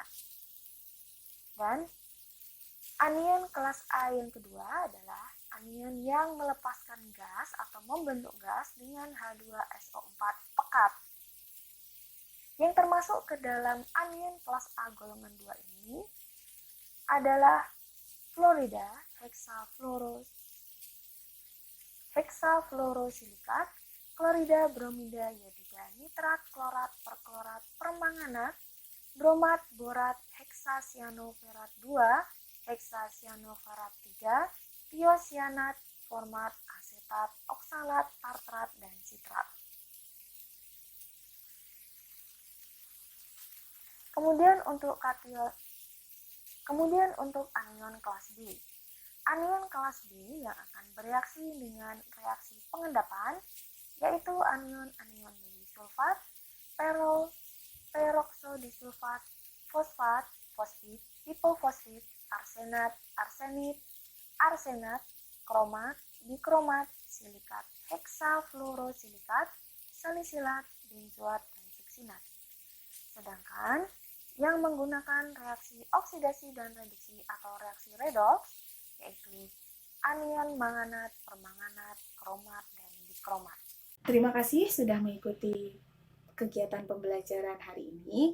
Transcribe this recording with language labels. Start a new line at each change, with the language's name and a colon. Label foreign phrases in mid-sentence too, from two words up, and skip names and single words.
Indonesian: Dan anion kelas A yang kedua adalah anion yang melepaskan gas atau membentuk gas dengan H2SO4 pekat. Yang termasuk ke dalam anion kelas A golongan 2 ini adalah fluorida, heksafluorosilikat, klorida, bromida, iodida, nitrat, klorat, perklorat, permanganat, bromat, borat, heksasianoferat 2, heksasianoferat 3, tiosianat, format, asetat. asetat, oksalat, tartrat, dan sitrat. Kemudian untuk anion kelas B. Anion kelas B yang akan bereaksi dengan reaksi pengendapan yaitu anion-anion disulfat, peroksodisulfat, fosfat, fosfit, hipofosfit, arsenat, arsenat, kromat, dikromat, silikat, heksafluorosilikat, salisilat, benzoat, dan suksinat. Sedangkan yang menggunakan reaksi oksidasi dan reduksi atau reaksi redoks yaitu anion manganat, permanganat, kromat, dan dikromat. Terima kasih sudah mengikuti kegiatan pembelajaran hari ini.